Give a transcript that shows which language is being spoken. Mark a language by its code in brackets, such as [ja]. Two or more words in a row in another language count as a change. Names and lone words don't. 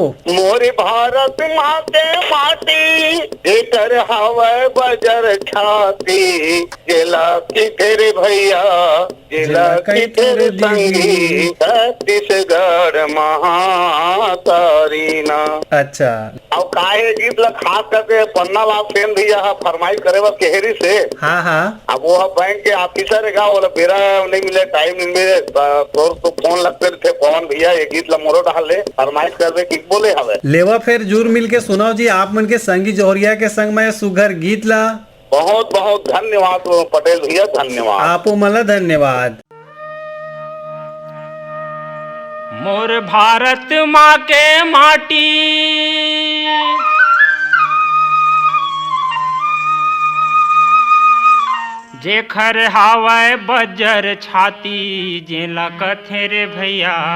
[hne] मोरे भारत माँ के माटी जेकर हवा बजर छाती, जेला की तेरे भैया जेला की तेरे संगी, छत्तीसगढ़ महातारी ना। अच्छा। अब काहे गीत ला खास करके पन्ना लाल सेन भैया फरमाइश करे बस केहरी से। हाँ हाँ। अब वो बैंक के ऑफिसर है बोला बेरा नहीं मिले, टाइम नहीं मिले तो फोन लगते थे पवन भैया ये गीत ला मोरो डाल ले फरमाइश कर दे कि बोले हवे। लेवा फिर जूर मिल के सुनाओ जी आप मन के संगी जोहरिया के संग में सुघर गीत ला। बहुत बहुत धन्यवाद पटेल भैया, धन्यवाद। आपो मला धन्यवाद। मोर भारत माँ के माटी जेखर हावय बजर छाती, जेला कथे रे भैया